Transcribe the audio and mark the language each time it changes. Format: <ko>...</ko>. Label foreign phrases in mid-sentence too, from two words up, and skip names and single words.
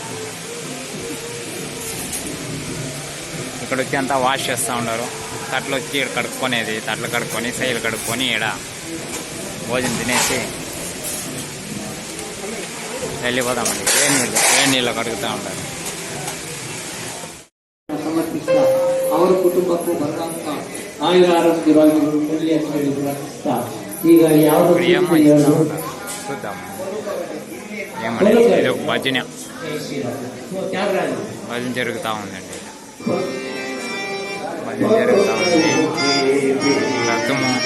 <te>ఇక్కడ వచ్చి అంతా వాష్ చేస్తూ ఉండరు. తట్లు వచ్చి ఇక్కడ కడుక్కొనేది, తట్లు కడుక్కొని సైలు కడుక్కొని ఇక్కడ భోజనం తినేసి వెళ్ళిపోదామండి. ఏ నీళ్ళు కడుగుతూ ఉంటారు.</te> <kn>ಅವರ ಕುಟುಂಬಕ್ಕೂ ಬರುವಂತ ಆಯುರಾರೋಗ್ಯವಾಗಿ ಈಗ ಯಾವುದು</kn> <te>చూద్దాం. ఏమంటే ఇది ఒక భజన జరుగుతూ ఉందండి. భజన జరుగుతూ ఉంది. రథము</te>